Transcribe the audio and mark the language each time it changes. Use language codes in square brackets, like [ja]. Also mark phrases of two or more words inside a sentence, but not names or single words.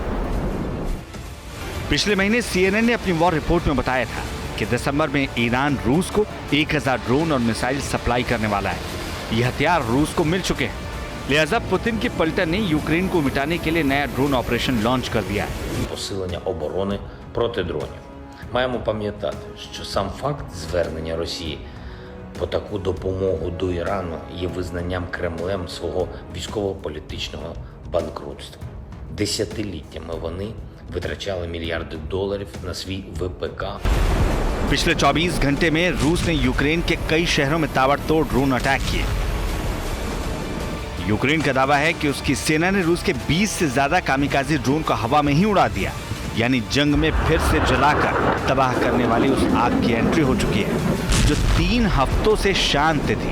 [hi] पिछले महीने CNN ने अपनी [en] war report [hi] में बताया था कि दिसंबर में ईरान रूस को 1000 ड्रोन और मिसाइल सप्लाई करने वाला है। ये हथियार रूस को मिल चुके हैं, लिहाजा पुतिन की पलटन ने यूक्रेन को मिटाने के लिए नया [en] drone operation [hi] लॉन्च कर दिया है। [uk] Посилення оборони проти дронів. Маємо пам'ятати, що сам факт звернення Росії по таку допомогу до Ірану є визнанням Кремлем свого військово-політичного банкрутства. Десятиліттями вони витрачали мільярди доларів на свій ВПК. [hi] पिछले 24 घंटे में रूस ने यूक्रेन के कई शहरों में ताबड़तोड़ [en] drone attack [hi] किए। यूक्रेन का दावा है कि उसकी सेना ने रूस के 20 से ज्यादा [en] kamikaze drone [hi] को हवा में ही उड़ा दिया, यानी जंग में फिर से जलाकर तबाह करने वाली उस आग की एंट्री हो चुकी है जो 3 हफ्तों से शांत थी।